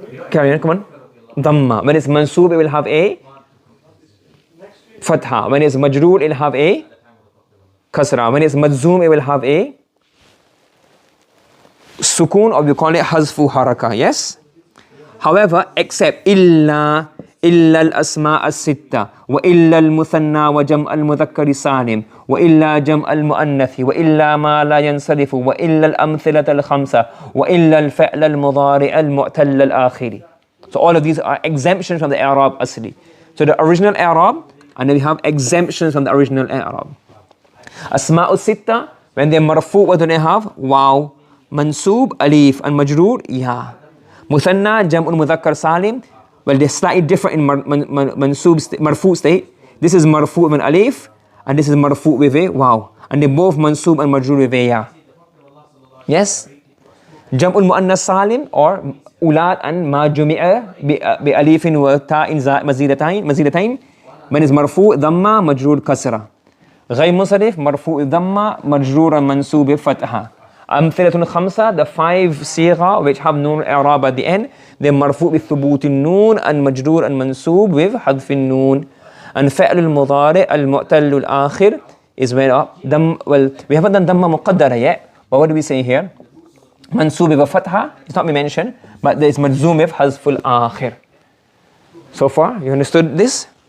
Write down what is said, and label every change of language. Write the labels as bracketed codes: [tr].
[en] Carry on, come on. Dhamma. When it's mansoob, it will have a fatha. When it's majroor, it will have a kasra. When it's majzoom, it will have a sukoon, or we call it hazfu haraka. Yes? However, except [ar] إلا الأسماء الستة وإلا المثنى وجمع المذكر السالم وإلا جمع المؤنث وإلا ما لا ينصرف وإلا الأمثلة الخمسة وإلا الفعل المضارع المعتل الآخر. [en] So all of these are exemptions from the Arab Asli. So the original Arab, and then we have exemptions from the original Arab. Asma'u Sitta, when they're marfu, what do they have? Wow, mansoob, alif, and majroor, ya. Muthanna, jam'ul mudhakkar salim, well, they're slightly different in mansoob, marfu state. This is marfu with an alif, and this is marfu with a wow. And they're both mansoob and majroor with a ya. Yes? Jam'ul mu'annas salim, or ulad and [ar] ma jumi'a bi alifin wa ta'in mazidatayn, [en] when it's marfu, dhamma, majroor, kasra. [ar] غير منصرف مرفوع ضمة مجرورا منصوب فتحة. أمثلة الخمسة, the 5 صيغة which have نون إعراب at the end, they're مرفوع بثبوت النون and مجرور and منصوب with حذف النون. [en] And فعل المضارع المعتل الآخر is where well, we haven't done ضمة مقدرة yet, but what do we say here? [ar] منصوب بفتحة, [en] it's not been mentioned, but there is مجزوم with حذف الآخر. So far, you understood this?